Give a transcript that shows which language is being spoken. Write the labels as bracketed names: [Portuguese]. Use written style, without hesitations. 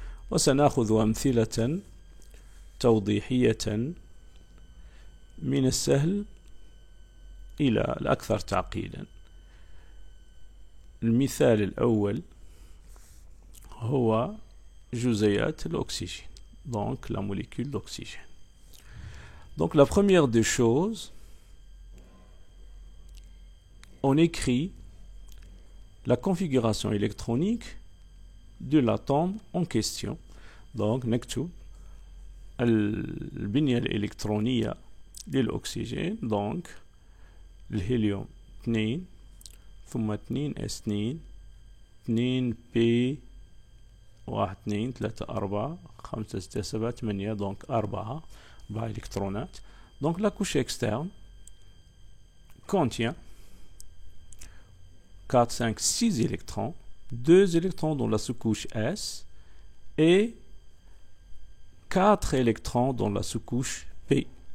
[Arabic] وسنأخذ أمثلة توضيحية من السهل إلى الأكثر تعقيدا. المثال الأول هو جزيئات الأكسجين، [French] donc la molécule d'oxygène. Donc la première des choses, on écrit la configuration électronique de l'atome en question. [Arabic] Donc نكتب البنية الإلكترونية للأكسجين. donc الهيليوم 2 ثم 2 S2 2 P 1 2 3 4 5 6 7 8 donc 4 إلكترونات. [French] donc la couche externe contient 4 5 6 électrons, 2 électrons dans la sous-couche S et 4 électrons dans la sous-couche P.